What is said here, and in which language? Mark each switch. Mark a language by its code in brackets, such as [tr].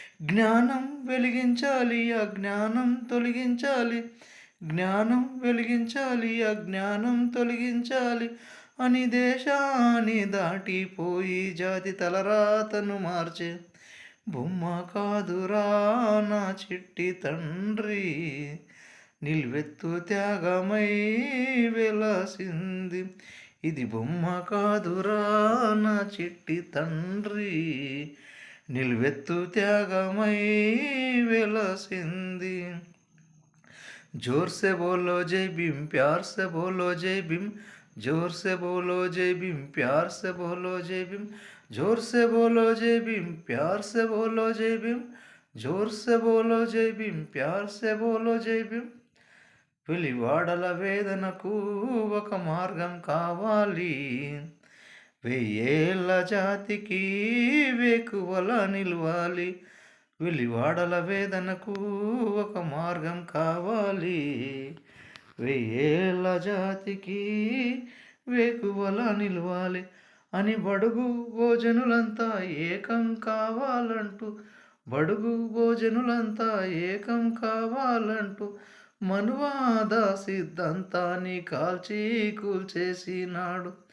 [te] జ్ఞానం వెలిగించాలి, అజ్ఞానం తొలగించాలి, జ్ఞానం వెలిగించాలి, అజ్ఞానం తొలగించాలి అని దేశాన్ని దాటిపోయి జాతి తలరాతను మార్చే బొమ్మ కాదురా నా చిట్టి తండ్రి, నిల్వెత్తు త్యాగమై వెలసింది. ఇది బొమ్మ కాదురా నా చిట్టి తండ్రి, నిల్వెత్తు త్యాగమై వెలసింది. [hi] जोर से बोलो जय भीम, प्यार से बोलो जय भीम, जोर से बोलो जय भीम, प्यार से बोलो जय भीम, जोर से बोलो जय भीम, प्यार से बोलो जय भीम, जोर से बोलो जय भीम, प्यार से बोलो जय भीम. [te] వెలివాడల వేదనకు ఒక మార్గం కావాలి, వెయ్యేళ్ళ జాతికి వేకువల నిలవాలి. వెలివాడల వేదనకు ఒక మార్గం కావాలి, వెయ్యేళ్ళ జాతికి వేకువల నిలవాలి అని బడుగు భోజనులంతా ఏకం కావాలంటూ, బడుగు భోజనులంతా ఏకం కావాలంటూ మనువాద సిద్ధాంతాన్ని కాల్చి కూల్చేసినాడు.